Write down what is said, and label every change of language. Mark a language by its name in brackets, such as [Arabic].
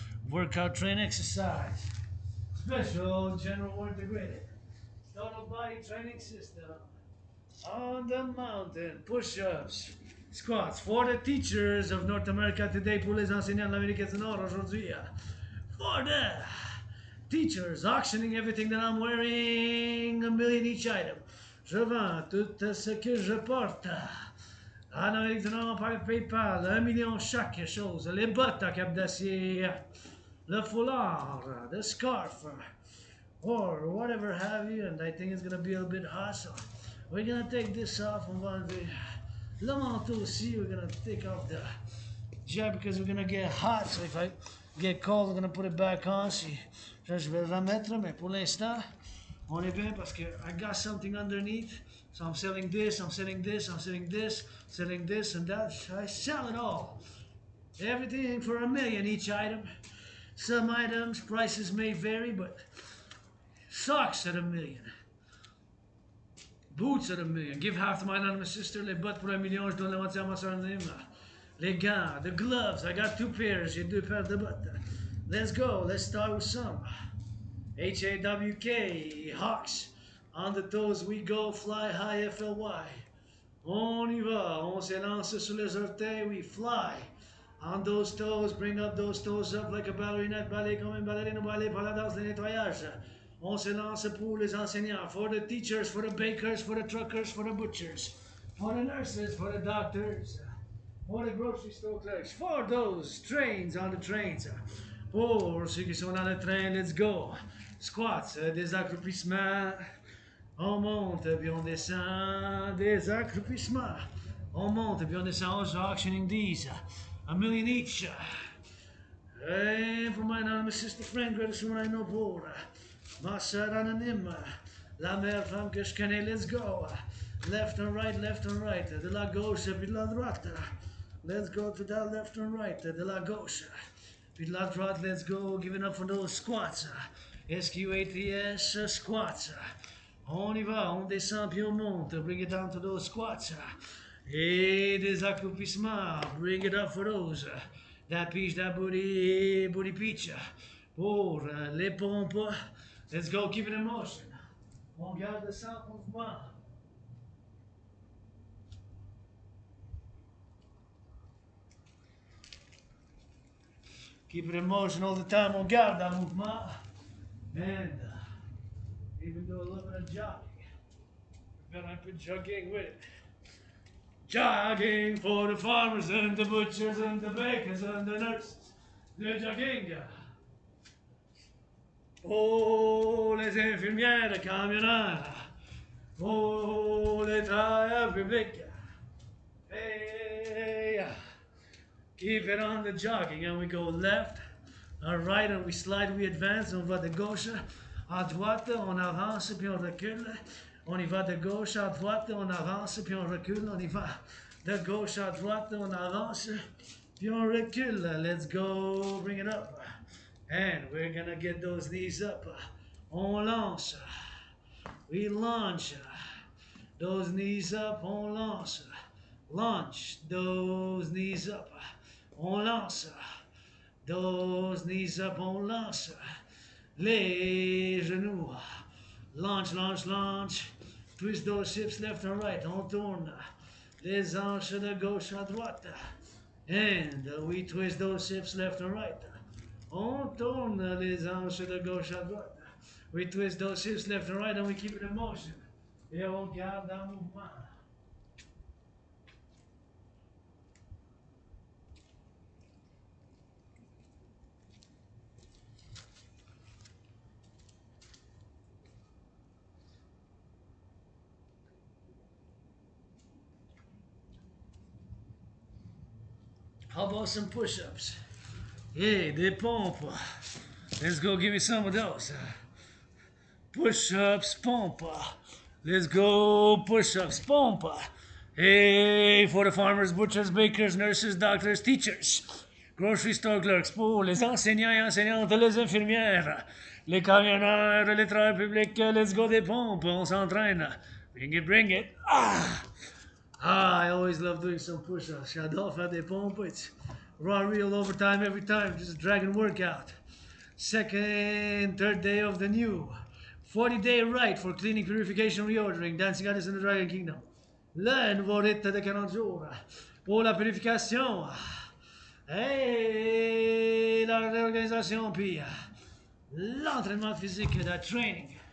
[English] Workout, train, exercise. Special general integrated. Total body training system. On the mountain, push-ups, squats. For the teachers of North America today, [French] pour les enseignants de l'Amérique du Nord aujourd'hui. [English] For the teachers auctioning everything that I'm wearing, $1 million each item. [French] Je vends tout ce que je porte. En Amérique du Nord, par PayPal, $1 million chaque chose. Les bottes à cap d'acier, le foulard, [English] the scarf, or whatever have you. And I think it's gonna be a little bit hot, so we're gonna take this off. [French] On va enlever le manteau aussi. [English] We're gonna take off the jacket because we're gonna get hot. So if I get cold, we're gonna put it back on. [French] Si je vais le remettre, mais pour l'instant, on est bien parce que [English] I got something underneath. So I'm selling this, I'm selling this, I'm selling this, selling this and that. I sell it all. Everything for $1 million each item. Some items prices may vary, but socks at $1 million. Boots at $1 million. Give half to my anonymous sister. [French] Les bottes pour $1 million. Je donne la moitié à ma soeur anonyme. Les gants, [English] the gloves. I got 2 pairs. [French] J'ai 2 paires de bottes. [English] Let's go. Let's start with some HAWK, Hawks. On the toes we go. Fly high, FLY. [French] On y va. On s'élance sur les orteils. [English] We fly. On those toes. Bring up those toes up like a ballerina. [French] Ballet comme une ballerine. Ballet par la danse, le nettoyage. On se lance pour les enseignants, [English] for the teachers, for the bakers, for the truckers, for the butchers, for the nurses, for the doctors, for the grocery store clerks, for those trains on the trains. [French] Pour ceux qui sont dans le train, [English] let's go. [French] Squats, des accroupissements. On monte, puis on descend, des accroupissements. On monte, puis on descend. [English] Also auctioning these, $1 million each. And for my anonymous sister friend, greatest woman I know, [French] pour ma soeur anonyme, la meilleure femme que je connais, [English] let's go. Left and right, [French] de la gauche puis de la droite. [English] Let's go to that left and right, [French] de la gauche puis de la droite, [English] let's go. Giving up for those squats. SQATS squats. [French] On y va, on descend puis on monte. [English] Bring it down to those squats. [French] Et des accroupissements. [English] Bring it up for those. That peach, that booty peach. [French] Pour les pompes. [English] Let's go, keep it in motion. [French] On garde le sang mouvement. [English] Keep it in motion all the time. [French] On garde un mouvement. [English] And even do a little bit of jogging. But I put jogging with it. Jogging for the farmers and the butchers and the bakers and the nurses. [French] Le jogging. Oh, les infirmières, les camionneurs. Oh, les travailleurs publics. [English] Hey, keep it on the jogging and we go left, right and we slide, we advance. [French] On va de gauche à droite, on avance puis on recule. On y va de gauche à droite, on avance puis on recule. On y va de gauche à droite, on avance puis on recule. [English] Let's go, bring it up. And we're gonna get those knees up. [French] On lance. [English] We launch. Those knees up, [French] on lance. [English] Launch those knees up. [French] On lance. [English] Those knees up, [French] on lance. Les genoux. [English] Launch, launch, launch. Twist those hips left and right. [French] On tourne. Les hanches de gauche à droite. [English] And we twist those hips left and right. [French] On tourne les hanches de gauche à droite. [English] We twist those hips left and right and we keep it in motion. [French] Et on garde un mouvement. [English] How about some push-ups? Hey, [French] des pompes. [English] Let's go give me some of those. Push-ups, pompe. Let's go push-ups, pump. Hey, for the farmers, butchers, bakers, nurses, doctors, teachers. Grocery store clerks, [French] pour les enseignants et enseignantes, les infirmières, les camionneurs, les travailleurs publics, [English] let's go [French] des pompes, on s'entraîne. [English] Bring it. I always love doing some push-ups. [French] J'adore faire des pompes. [English] It's raw, real overtime every time, just a dragon workout. Second, third day of the new 40-day rite for cleaning, purification, reordering, dancing goddess in the Dragon Kingdom. [French] Le nouveau rite de 40 jours pour la purification. Et la réorganisation, puis l'entraînement physique, [English] the training.